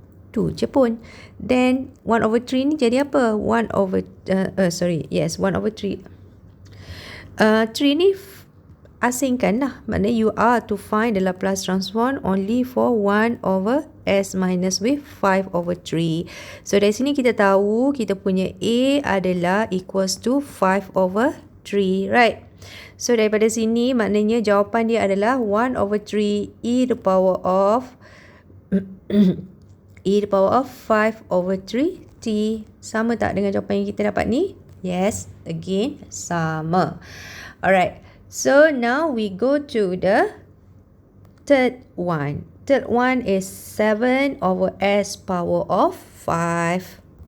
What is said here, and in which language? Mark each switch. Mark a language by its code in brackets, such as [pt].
[ms] Tu je pun. [en] Then 1 over 3 [ms] ni jadi apa? 1 over 3. 1 over 3. 3 ni asingkan lah. [en] Maknanya you are to find the Laplace transform only for 1 over s minus with 5 over 3. [ms] So dari sini kita tahu kita punya a adalah [en] equals to [ms] 5 over 3, right? So daripada sini maknanya jawapan dia adalah 1 over 3 [en] e to the power of [ms] 5 over 3t. Sama tak dengan jawapan yang kita dapat ni? [en] Yes, again sama. Alright, so now we go to the third one. Third one is 7 over s power of 5.